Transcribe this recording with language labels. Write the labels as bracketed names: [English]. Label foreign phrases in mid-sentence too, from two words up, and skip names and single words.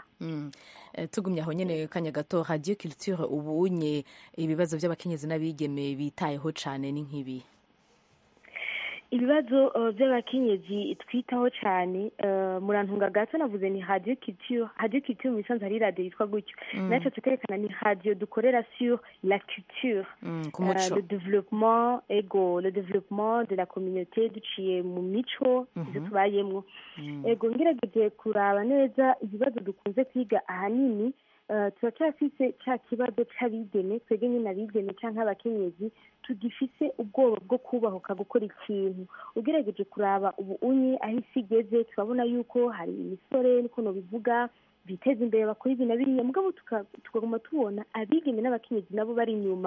[Rundi] Tugumye aho nyene kanya gato, radio culture ubunye ibibazo by'abakenyezi n'abigeme bitayeho cyane ni nk'ibi? Ibibazo by'abakenyezi twitaho cyane, murantunga gato navuze ni radio culture mu isanzwe hari radio yitwa gutyo. Naco tukerekana ni radio dukorera [French] sur la culture, le développement de la communauté [Rundi] duciye mu mico ibyo tubayemwo. Ego ngerageje kuraba neza ibibazo dukunze kwiga ahanini, turacyafise cya kibazo c'abigeme, twebwe nyine abigeme canke abakenyezi tugifise ubwoba bwo kubahuka gukora ikintu. Ugerageje kuraba ubu unye aho isi igeze, turabona yuko hari imisore niko no bivuga biteza imbere bakora ibi na biriya, mugabo tukaguma tubona abigeme n'abakenyezi nabo bari inyuma.